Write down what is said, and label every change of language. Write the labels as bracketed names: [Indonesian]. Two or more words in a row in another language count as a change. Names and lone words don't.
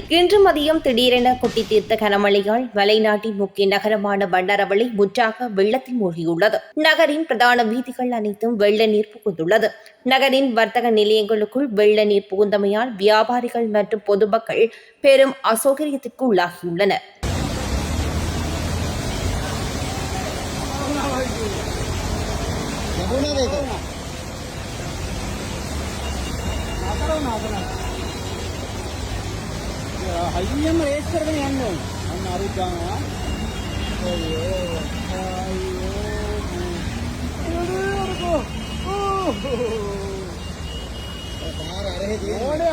[Tamil] இன்று மதியம் திடீரென கொட்டி தீர்த்த கனமழையால் மலைநாட்டின் முக்கிய நகரமான பண்டாரவளி முற்றாக வெள்ளத்தில் மூழ்கியுள்ளது. நகரின் பிரதான வீதிகள் அனைத்தும் வெள்ள நீர் புகுந்துள்ளது. நகரின் வர்த்தக நிலையங்களுக்குள் வெள்ள நீர் புகுந்தமையால் வியாபாரிகள் மற்றும் பொதுமக்கள் பெரும் அசௌகரியத்திற்கு உள்ளாகியுள்ளனர். [Sinhala] හයියම රේස් කරගෙන යන්න ඕන. අන්න අරුත් ගන්නවා. පාර අරහෙ තියෙන්නේ.